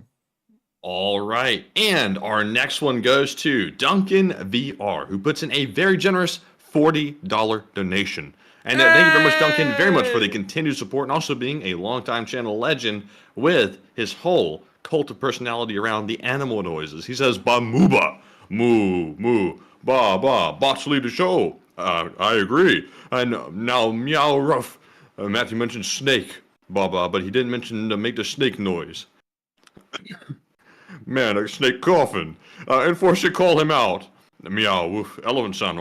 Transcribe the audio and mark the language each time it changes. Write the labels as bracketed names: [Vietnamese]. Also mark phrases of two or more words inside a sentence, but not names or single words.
[English] All right, and our next one goes to Duncan VR, who puts in a very generous $40 donation. And thank you very much, Duncan, very much for the continued support and also being a longtime channel legend with his whole cult of personality around the animal noises. He says, "Ba mooba, moo, moo, ba, ba, bots lead the show." I agree. And now meow rough. Matthew mentioned snake, ba, ba, but he didn't mention make the snake noise. Man, a snake coughing. Enforcer, call him out. Meow, woof, elephant sound.